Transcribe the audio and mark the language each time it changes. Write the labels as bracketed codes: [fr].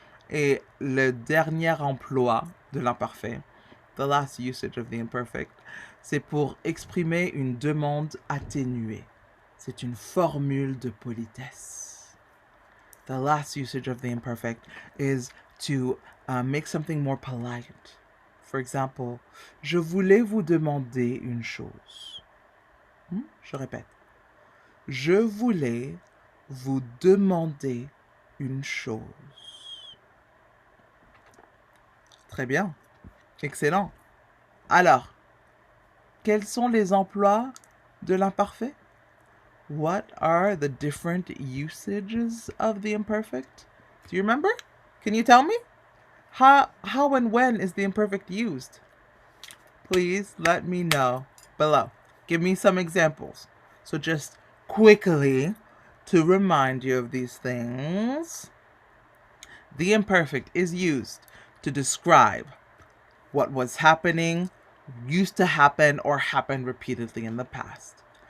[fr] Et le dernier emploi de l'imparfait, [en] the last usage of the imperfect, [fr] c'est pour exprimer une demande atténuée. C'est une formule de politesse. [en] The last usage of the imperfect is to make something more polite. For example, [fr] je voulais vous demander une chose. Je répète. Je voulais vous demander une chose. Très bien. Excellent. Alors, quels sont les emplois de l'imparfait? [en] What are the different usages of the imperfect? Do you remember? Can you tell me? How and when is the imperfect used? Please let me know below. Give me some examples. So just quickly, to remind you of these things, the imperfect is used to describe what was happening, used to happen, or happened repeatedly in the past.